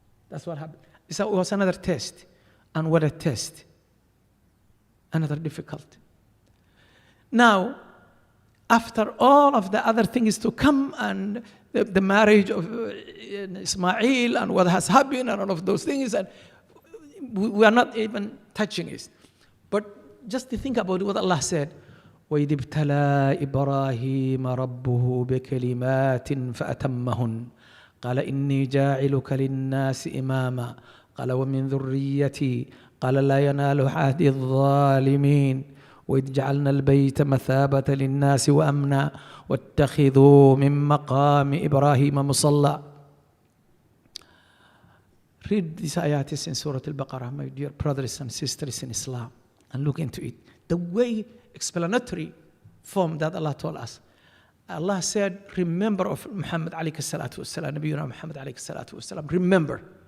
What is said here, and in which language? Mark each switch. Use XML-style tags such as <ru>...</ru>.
<en>That's what happened. So it was another test. And what a test. Another difficult. Now, after all of the other things to come, and the marriage of Ismail and what has happened and all of those things, and we are not even touching it. But just to think about what Allah said,</en> <ar>وَإِذِ ابْتَلَى إِبْرَاهِيمَ رَبُّهُ بِكَلِمَاتٍ فَأَتَمَّهُنَّ قَالَ إِنِّي جَاعِلُكَ لِلنَّاسِ إِمَامًا قَالَ وَمِنْ ذُرِّيَّتِي قَالَ لَا يَنَالُ عَهْدِ الظَّالِمِينَ وإذ جعلنا البيت مثابة للناس وأمنا واتخذوا من مقام إبراهيم مصلى.</ar> <en>Read these ayats in Surah Al-Baqarah, my dear brothers and sisters in Islam, and look into it. The way explanatory form that Allah told us. Allah said, remember of Muhammad alayhi salatu wasalam, Nabiyuna Muhammad alayhi salatu wasalam, remember</en>